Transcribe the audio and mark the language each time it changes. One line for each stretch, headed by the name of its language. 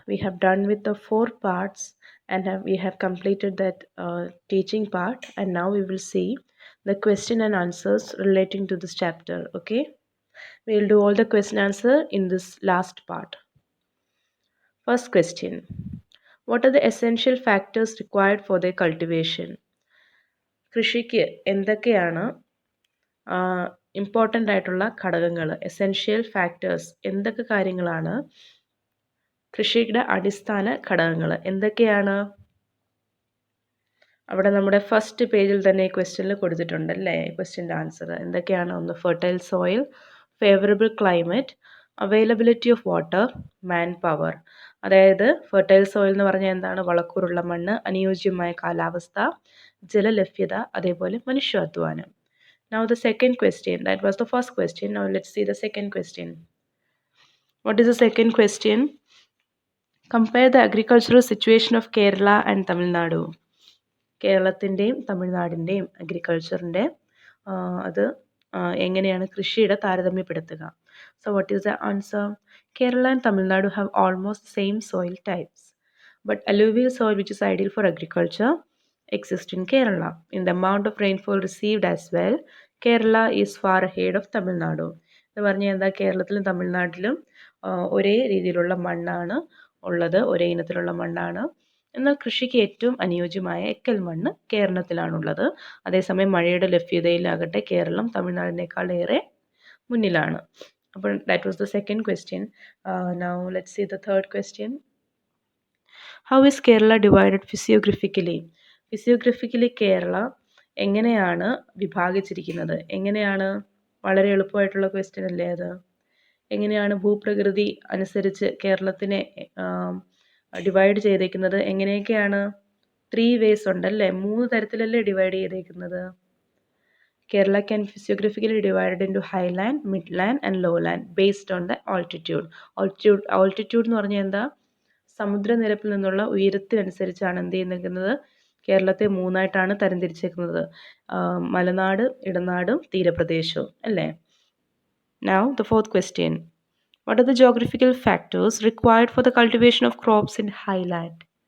English: We have done with the 4 parts and we have completed that teaching part, and now we will see the question and answers relating to this chapter. Okay, we will do all the question answer in this last part. First question: what are the essential factors required for their cultivation?
Malayalam: കൃഷിക്ക് എന്തൊക്കെയാണ് important ആയിട്ടുള്ള ഘടകങ്ങൾ, essential factors, എന്തൊക്കെ കാര്യങ്ങളാണ് കൃഷിയുടെ അടിസ്ഥാന ഘടകങ്ങൾ എന്തൊക്കെയാണ്? അവിടെ നമ്മുടെ ഫസ്റ്റ് പേജിൽ തന്നെ ഈ ക്വസ്റ്റ്യനിൽ കൊടുത്തിട്ടുണ്ടല്ലേ, ക്വസ്റ്റ്യൻ്റെ ആൻസർ എന്തൊക്കെയാണ്?
English: ഒന്ന് fertile soil, favourable climate, availability of water, man power.
Malayalam: അതായത് ഫെർട്ടൈൽ സോയിൽ എന്ന് പറഞ്ഞാൽ എന്താണ്? വളക്കൂറുള്ള മണ്ണ്, അനുയോജ്യമായ കാലാവസ്ഥ, ജലലഭ്യത, അതേപോലെ മനുഷ്യാധ്വാനം.
English: Now the second question, that was the first question. Now let's see the second question. What is the second question? Compare the agricultural situation of Kerala and Tamil Nadu.
Malayalam: കേരളത്തിൻ്റെയും തമിഴ്നാടിൻ്റെയും അഗ്രികൾച്ചറിൻ്റെ അത് എങ്ങനെയാണ് കൃഷിയുടെ താരതമ്യപ്പെടുത്തുക.
English: So what is the answer? Kerala and Tamil Nadu have almost same soil types, but alluvial soil, which is ideal for agriculture, exists in Kerala. In the amount of rainfall received as well, Kerala is far ahead of Tamil Nadu.
Malayalam: എന്ന് പറഞ്ഞാൽ എന്താ? കേരളത്തിലും തമിഴ്നാട്ടിലും ഒരേ രീതിയിലുള്ള മണ്ണാണ് ഉള്ളത്, ഒരേ ഇനത്തിലുള്ള മണ്ണാണ്. എന്നാൽ കൃഷിക്ക് ഏറ്റവും അനുയോജ്യമായ എക്കൽ മണ്ണ് കേരളത്തിലാണുള്ളത്. അതേസമയം മഴയുടെ ലഭ്യതയിലാകട്ടെ കേരളം തമിഴ്നാടിനേക്കാൾ ഏറെ മുന്നിലാണ്.
English: അപ്പോൾ that was the second question. Now let's see the third question. How is Kerala divided physiographically?
Malayalam: ഫിസിയോഗ്രഫിക്കലി Kerala എങ്ങനെയാണ് വിഭാഗിച്ചിരിക്കുന്നത്? എങ്ങനെയാണ്? വളരെ എളുപ്പമായിട്ടുള്ള ക്വസ്റ്റ്യൻ അല്ലേ അത്? എങ്ങനെയാണ് ഭൂപ്രകൃതി അനുസരിച്ച് കേരളത്തിനെ ഡിവൈഡ് ചെയ്തേക്കുന്നത്? എങ്ങനെയൊക്കെയാണ്?
English: 3 ways
Malayalam: ഉണ്ടല്ലേ, 3 തരത്തിലല്ലേ ഡിവൈഡ് ചെയ്തേക്കുന്നത്.
English: Kerala can physiographically divided into highland, midland and lowland based on the altitude.
Malayalam: Altitude എന്ന് പറഞ്ഞാൽ എന്താ? സമുദ്രനിരപ്പിൽ നിന്നുള്ള ഉയരത്തിനനുസരിച്ചാണ് എന്ത് ചെയ്യുന്നത്? കേരളത്തെ 3ആയിട്ടാണ് തരംതിരിച്ചേക്കുന്നത്. മലനാട്, ഇടനാടും തീരപ്രദേശവും അല്ലേ.
English: Now the fourth question. What are the geographical factors required for the cultivation of crops in highland?